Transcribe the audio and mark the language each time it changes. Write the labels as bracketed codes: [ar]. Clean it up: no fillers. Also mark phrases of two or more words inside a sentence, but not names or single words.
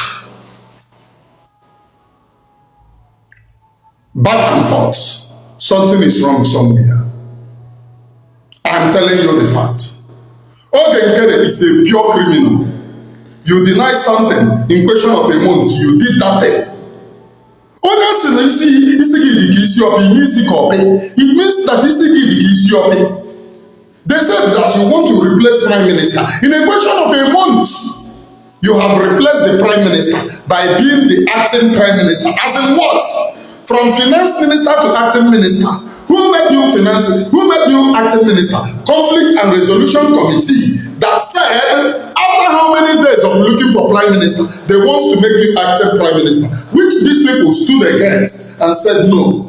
[en] Back and forth. Something is wrong somewhere. I am telling you the fact. [ig] Oge nkere [en] is a pure criminal. You deny something in question of a month, you did that thing. [ig] Onye si na isi gị dị ka isi ọpị, ime isi ka ọpị, [en] it means that [ig] isi gị dị ka isi ọpị. [en] They said that you want to replace prime minister. In a question of a month, you have replaced the prime minister by being the acting prime minister. As in what? From finance minister to acting minister. Who made you finance? Who made you acting minister? Conflict and resolution committee that said after how many days of looking for prime minister, they want to make you acting prime minister, which these people stood against and said no.